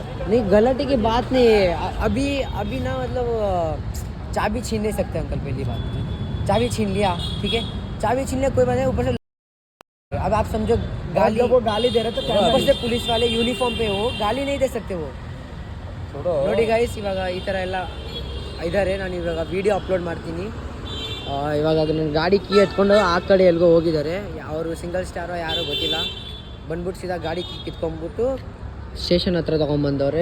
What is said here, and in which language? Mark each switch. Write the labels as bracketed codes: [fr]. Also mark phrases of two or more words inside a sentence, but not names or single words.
[hi] नहीं गलाटे की बात नहीं है। अभी ना मतलब चाबी छीन नहीं सकते अंकल। पहली बात चाबी छीन लिया, ठीक है, चाबी छीन लिया कोई बात नहीं। ऊपर से अब आप समझो गाली, वो गाली दे रहे तो ऊपर से पुलिस वाले यूनिफॉर्म पे हो, गाली नहीं दे सकते वो। [kn] ನೋಡಿ ಗೈಸ್, ಇವಾಗ ಈ ಥರ ಎಲ್ಲ ಇದ್ದಾರೆ. ನಾನು ಇವಾಗ [en] video upload [kn] ಮಾಡ್ತೀನಿ. ಇವಾಗ ನನ್ನ ಗಾಡಿ ಕೀ ಎತ್ಕೊಂಡು ಆ ಕಡೆ ಎಲ್ಗೋ ಹೋಗಿದ್ದಾರೆ. ಅವರು [en] single star-o [kn] ಯಾರೋ ಗೊತ್ತಿಲ್ಲ. ಬಂದ್ಬಿಟ್ಟು ಸೀದಾ ಗಾಡಿ ಕೀ ಕಿತ್ಕೊಂಡ್ಬಿಟ್ಟು ಸ್ಟೇಷನ್ ಹತ್ರ ತೊಗೊಂಬಂದವ್ರೆ.